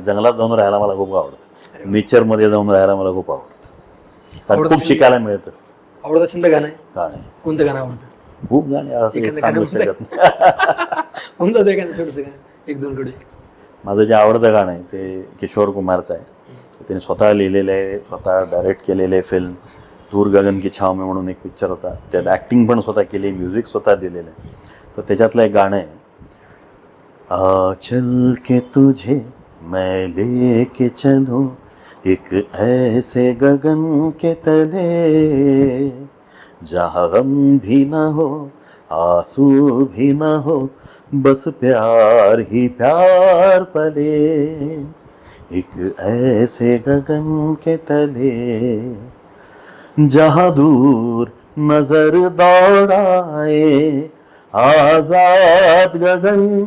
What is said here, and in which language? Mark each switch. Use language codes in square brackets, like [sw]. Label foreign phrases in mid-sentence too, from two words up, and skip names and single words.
[mr] जंगलात जाऊन राहायला मला खूप आवडतं. नेचरमध्ये जाऊन राहायला मला खूप आवडतं, कारण खूप शिकायला मिळतं. आवडता छंद गाणं आहे? गाणे, कोणतं गाणं आवडतं? खूप गाणे असं एक सांगू शकत नाही. कोणतं ते गाणं? छोटंसं गाणं 1-2 कडे. माझं जे आवडतं गाणं आहे ते किशोर कुमारचं आहे. त्याने स्वतः लिहिलेलं आहे, स्वतः डायरेक्ट केलेलं आहे. फिल्म दूर गगन की छाव में म्हणून एक पिक्चर होता, त्यात ॲक्टिंग पण स्वतः केली, म्युझिक स्वतः दिलेलं आहे. तर त्याच्यातलं एक गाणं आहे, [hi] आ चल के तुझे मैं लेके चलूं एक ऐसे गगन के तले जहाँ गम भी ना हो आंसू भी ना हो बस प्यार ही प्यार पले एक ऐसे गगन के तले जहाँ दूर नजर दौड़ाए आजाद गगन